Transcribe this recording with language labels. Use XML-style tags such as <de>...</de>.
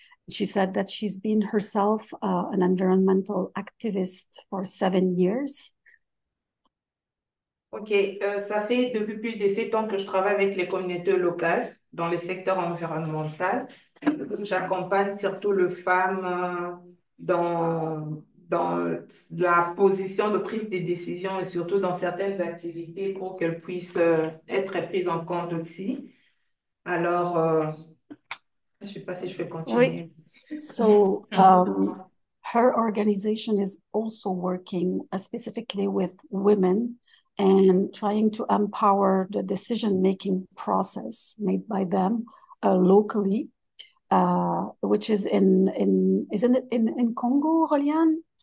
<en>She said that she's been herself an environmental activist for 7 years.</en> <fr>Ok, ça fait depuis plus de 7 ans que je travaille avec les communautés locales dans le secteur environnemental. J'accompagne surtout les femmes dans la position de prise de décision, et surtout dans certaines activités pour qu'elles puissent être prises en compte aussi. Alors, je ne sais pas si je peux continuer. Oui.</fr> <en>So, her organization is also working specifically with women and trying to empower the decision-making process made by them locally, which is isn't it in Congo, Roliane?</en>